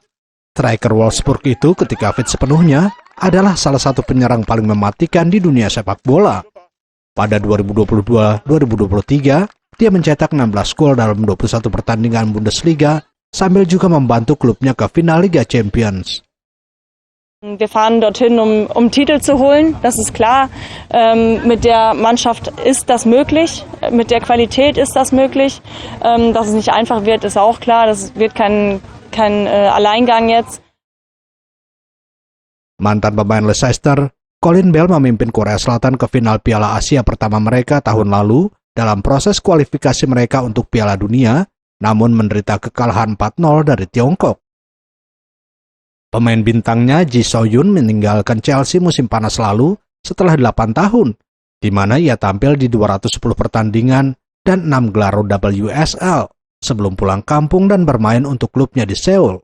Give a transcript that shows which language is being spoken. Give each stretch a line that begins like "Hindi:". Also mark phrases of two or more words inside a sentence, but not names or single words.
Indonesian: Striker Wolfsburg itu ketika fit sepenuhnya adalah salah satu penyerang paling mematikan di dunia sepak bola. Pada 2022-2023, dia mencetak 16 gol dalam 21 pertandingan Bundesliga, sambil juga membantu klubnya ke final Liga Champions.
German: Wir fahren dorthin, um Titel zu holen, das ist klar. Mit der Mannschaft ist das möglich, mit der Qualität ist das möglich. Dass es nicht einfach wird, ist auch klar. Das wird kein Alleingang jetzt.
Indonesian: Mantan pemain Leicester, Colin Bell memimpin Korea Selatan ke final Piala Asia pertama mereka tahun lalu dalam proses kualifikasi mereka untuk Piala Dunia, namun menderita kekalahan 4-0 dari Tiongkok. Pemain bintangnya Ji So-yun meninggalkan Chelsea musim panas lalu setelah 8 tahun, di mana ia tampil di 210 pertandingan dan 6 gelar WSL sebelum pulang kampung dan bermain untuk klubnya di Seoul.